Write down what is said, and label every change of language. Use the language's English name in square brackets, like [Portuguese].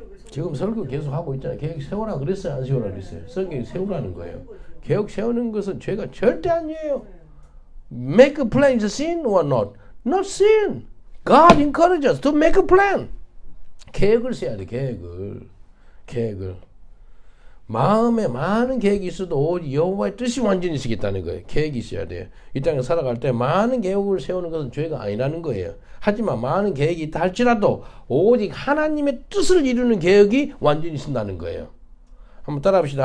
[Korean] 지금 설교 계속 하고 있잖아요. 계획 세우라 그랬어요, 안 세우라 그랬어요? 성경이 세우라는 거예요. 계획 세우는 것은 죄가 절대 아니에요. [English] Make a plan is a sin or not? Not sin. God encourages us to make a plan. [Korean] 계획을 세워야 돼, 계획을. 마음에 많은 계획이 있어도 오직 여호와의 뜻이 완전히 있겠다는 거예요. 계획이 있어야 돼요. 이 땅에 살아갈 때 많은 계획을 세우는 것은 죄가 아니라는 거예요. 하지만 많은 계획이 있다 할지라도 오직 하나님의 뜻을 이루는 계획이 완전히 쓴다는 거예요. 한번 따라합시다.